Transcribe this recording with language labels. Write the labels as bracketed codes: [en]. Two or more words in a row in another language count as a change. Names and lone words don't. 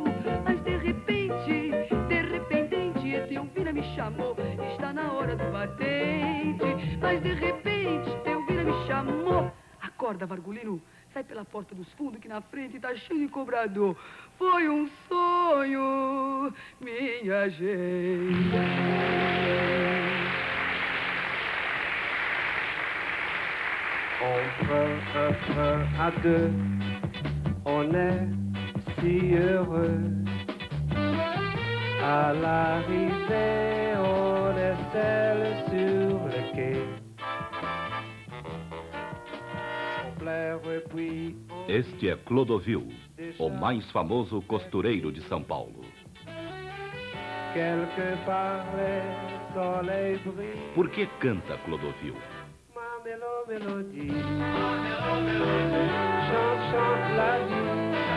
[pt] Mas de repente, Etelvina me chamou, está na hora do batente. Mas de repente, Etelvina me chamou. Acorda, Vargulino, sai pela porta dos fundos que na frente tá cheio de cobrador. Foi um sonho, minha gente. [fr] Entre un à deux, on est si heureux. À l'arrivée, on est seul sur le quai. On pleure et puis on... [pt] Este é Clodovil, o mais famoso costureiro de São Paulo. [fr] Quelque part le soleil brille. [pt] Por que canta Clodovil? [fr] Ma mélodie, chante, chante la vie.